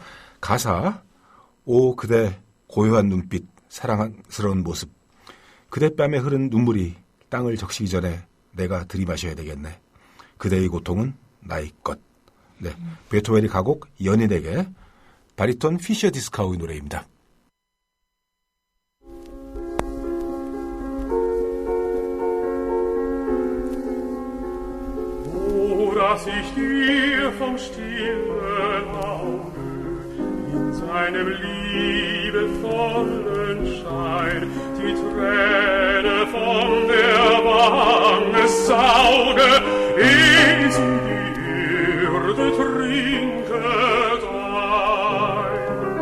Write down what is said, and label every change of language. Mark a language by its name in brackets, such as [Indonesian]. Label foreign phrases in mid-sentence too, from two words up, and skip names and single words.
[Korean] 가사 오 그대 고요한 눈빛 사랑스러운 모습 그대 뺨에 흐른 눈물이 땅을 적시기 전에 내가 들이마셔야 되겠네. 그대의 고통은 나의 것. 네, 베토벤의 가곡 연인에게 바리톤 피셔 디스카우의 노래입니다. [German] Dass ich dir vom stillen Auge in seinem liebevollen Schein die Träne von der Wange sauge, ehe sie die Erde trinket ein.